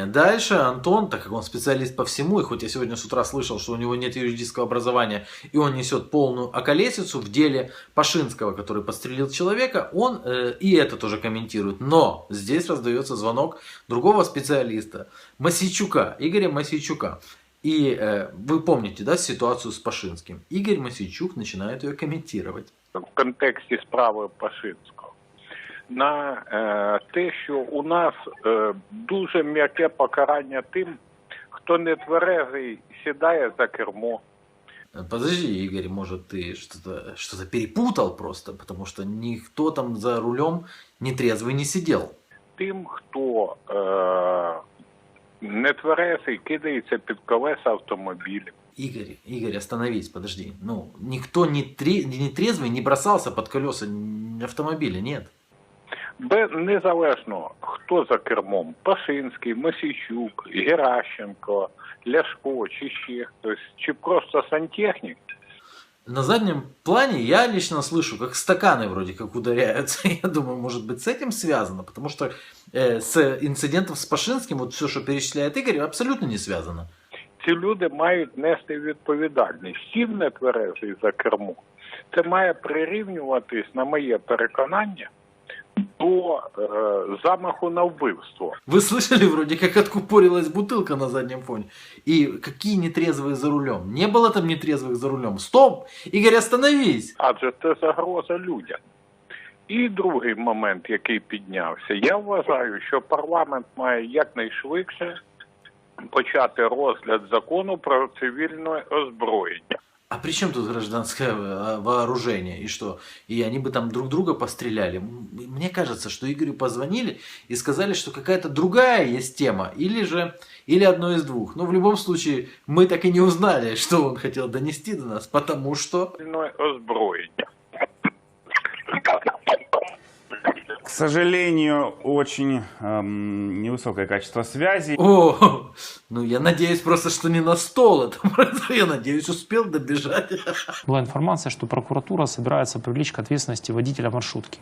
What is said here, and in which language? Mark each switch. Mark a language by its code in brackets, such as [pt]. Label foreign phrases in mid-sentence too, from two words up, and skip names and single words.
[ru] Дальше Антон, так как он специалист по всему, и хоть я сегодня с утра слышал, что у него нет юридического образования, и он несет полную околесицу в деле Пашинского, который подстрелил человека, он и это тоже комментирует. Но здесь раздается звонок другого специалиста, Мосейчука, Игоря Мосейчука. И вы помните, да, ситуацию с Пашинским. Игорь Мосейчук начинает ее комментировать. [uk] В контексті справи Пашинського на те, що у нас дуже м'яке покарання тим, хто не тверезий сідає за кермо. [ru] Подожди, Игорь, может ты что-то перепутал просто, потому что никто там за рулем нетрезвый не сидел. [uk] Тим, хто не тверезий, кидається під колеса автомобілів. [ru] Игорь, остановись, подожди. Ну, никто не трезвый не бросался под колеса автомобиля, нет. [uk] Незалежно, хто за кермом. Пашинський, Мосійчук, Геращенко, Ляшко, чи ще хтось, чи просто сантехнік. [ru] На заднем плане я лично слышу, как стаканы вроде как ударяются. Я думаю, может быть, с этим связано, потому что с инцидентом с Пашинским, вот все, что перечисляет Игорь, абсолютно не связано. [uk] Ці люди мають нести відповідальність. Сів нетверезий за кермо. Це має прирівнюватись, на моє переконання, до замаху на вбивство. [ru] Вы слышали вроде как откупорилась бутылка на заднем фоне? И какие нетрезвые за рулем? Не было там нетрезвых за рулем. Стоп! Игорь, остановись! [uk] Адже це загроза людям. І другий момент, який піднявся. Я вважаю, що парламент має якнайшвидше почати розгляд закону про цивільне озброєння. [ru] А при чем тут гражданское вооружение? И что? И они бы там друг друга постреляли? Мне кажется, что Игорю позвонили и сказали, что какая-то другая есть тема. Или одно из двух. Но в любом случае, мы так и не узнали, что он хотел донести до нас, потому что... [uk] Цивільне озброєння. [ru] К сожалению, очень невысокое качество связи. О, ну я надеюсь просто, что не на стол. Я надеюсь, успел добежать. Была информация, что прокуратура собирается привлечь к ответственности водителя маршрутки.